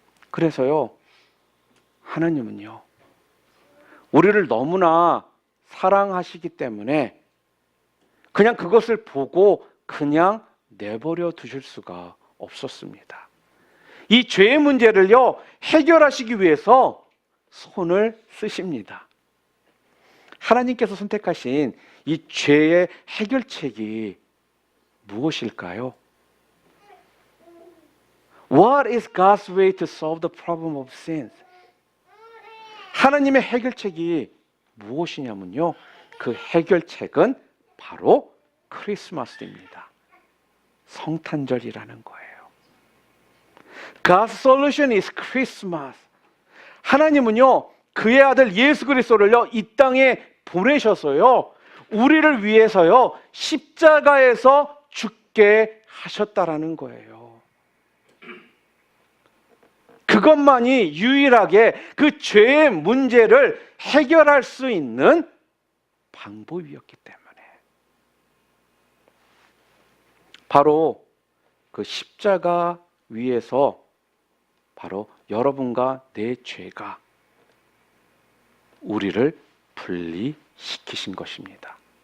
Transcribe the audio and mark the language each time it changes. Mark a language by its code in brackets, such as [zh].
[ko] 그래서요, 하나님은요, 우리를 너무나 사랑하시기 때문에 그냥 그것을 보고 그냥 내버려 두실 수가 없었습니다. 이 죄의 문제를요, 해결하시기 위해서 손을 쓰십니다. 하나님께서 선택하신 이 죄의 해결책이 무엇일까요? [en] What is God's way to solve the problem of sins? [ko] 하나님의 해결책이 무엇이냐면요, 그 해결책은 바로 크리스마스입니다. 성탄절이라는 거예요. [en] God's solution is Christmas. [ko] 하나님은요, 그의 아들 예수 그리스도를요, 이 땅에 보내셔서요, 우리를 위해서요, 십자가에서 죽게 하셨다라는 거예요. 그것만이 유일하게 그 죄의 문제를 해결할 수 있는 방법이었기 때문에, 바로 그 십자가 위에서 바로 여러분과 내 죄가 우리를 분리시키신 것입니다.